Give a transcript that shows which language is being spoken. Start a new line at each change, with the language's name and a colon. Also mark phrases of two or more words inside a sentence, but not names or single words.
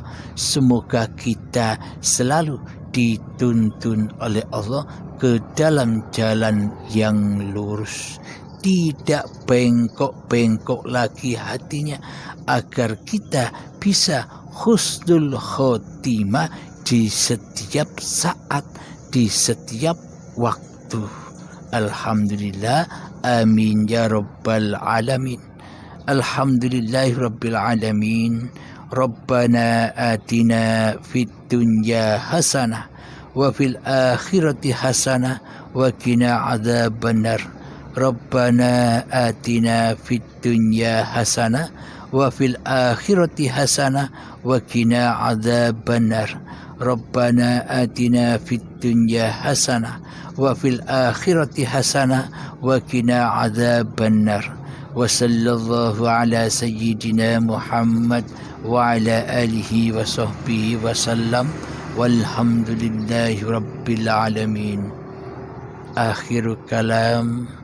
Indonesian: Semoga kita selalu dituntun oleh Allah ke dalam jalan yang lurus, tidak bengkok-bengkok lagi hatinya, agar kita bisa
Arabic: حسن الخاتمة
Indonesian: di setiap saat, di setiap waktu.
Arabic: الحمد لله، آمين يا رب العالمين. الحمد لله رب العالمين. ربنا آتنا في الدنيا حسنة وفي الآخرة حسنة وقنا عذاب النار. ربنا آتنا في الدنيا حسنة وفي الآخرة حسنة وقنا عذاب النار. ربنا آتنا في الدنيا حسنة وفي الآخرة حسنة وقنا عذاب النار. وصلى الله على سيدنا محمد وعلى آله وصحبه وسلم. والحمد لله رب العالمين. آخر الكلام.